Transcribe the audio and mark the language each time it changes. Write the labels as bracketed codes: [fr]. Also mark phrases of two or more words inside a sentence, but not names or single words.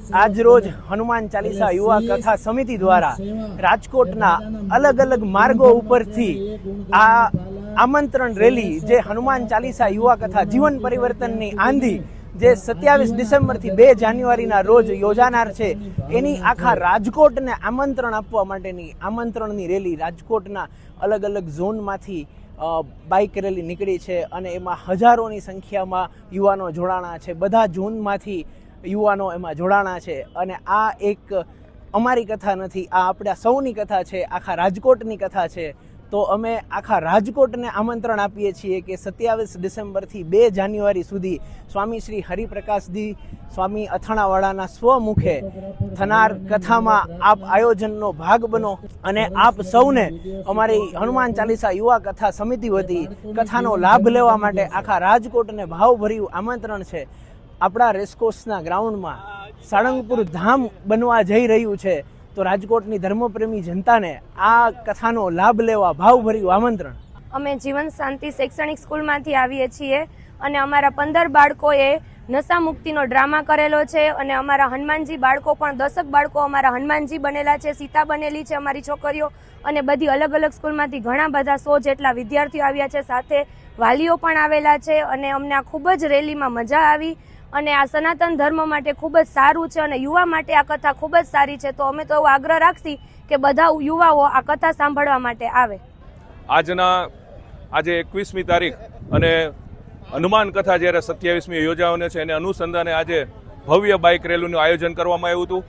[gu] આજ રોજ હનુમાન ચાલીસા યુવા કથા સમિતિ દ્વારા રાજકોટના અલગ અલગ માર્ગો ઉપરથી આ આમંત્રણ રેલી જે હનુમાન ચાલીસા યુવા કથા જીવન પરિવર્તનની આંધી જે 27 ડિસેમ્બર થી 2 જાન્યુઆરી ના રોજ યોજાનાર છે એની આખા રાજકોટ ને આમંત્રણ આપવા માટેની આમંત્રણની રેલી રાજકોટના અલગ અલગ ઝોન માંથી બાઇક રેલી નીકળી છે અને એમાં હજારોની સંખ્યામાં યુવાનો જોડાણા છે। બધા ઝોનમાંથી યુવાનો એમાં જોડાણા છે અને આ એક અમારી કથા નથી, આ આપણા સૌની કથા છે, આખા રાજકોટની કથા છે। તો અમે આખા રાજકોટને આમંત્રણ આપીએ છીએ કે 27 ડિસેમ્બરથી 2 જાન્યુઆરી સુધી સ્વામી શ્રી હરિપ્રકાશજી સ્વામી અથાણાવાળાના સ્વમુખે થનાર કથામાં આપ આયોજનનો ભાગ બનો અને આપ સૌને અમારી હનુમાન ચાલીસા યુવા કથા સમિતિ વતી કથાનો લાભ લેવા માટે આખા રાજકોટને ભાવભર્યું આમંત્રણ છે। આપણા રેસકોર્સના ગ્રાઉન્ડમાં સાળંગપુર ધામ બનવા જઈ રહ્યું છે, તો રાજકોટની ધર્મપ્રેમી જનતા ને આ કથાનો લાભ લેવા ભાવભર્યું આમંત્રણ। અમે જીવન શાંતિ શૈક્ષણિક સ્કૂલ માંથી આવીએ છીએ અને અમારા 15 બાળકોએ નશા મુક્તિનો ડ્રામા કરેલો છે અને અમારા હનુમાનજી બાળકો પણ 10 બાળકો અમારા હનુમાનજી બનેલા છે, સીતા બનેલી છે અમારી છોકરીઓ અને બધી અલગ અલગ સ્કૂલ માંથી ઘણા બધા 100 જેટલા વિદ્યાર્થીઓ આવ્યા છે, સાથે વાલીઓ પણ આવેલા છે અને અમને આ ખૂબ જ રેલીમાં મજા આવી અને આ સનાતન ધર્મ માટે ખૂબ જ સારું છે અને યુવા માટે આ કથા ખૂબ જ સારી છે। તો અમે તો એવો આગ્રહ રાખશી કે બધા યુવાઓ આ કથા સાંભળવા માટે આવે। આજે 21મી તારીખ અને હનુમાન કથા જ્યારે 27મી યોજાવાની છે એને અનુસંધાને આજે ભવ્ય બાઇક રેલીનું આયોજન કરવામાં આવ્યું હતું।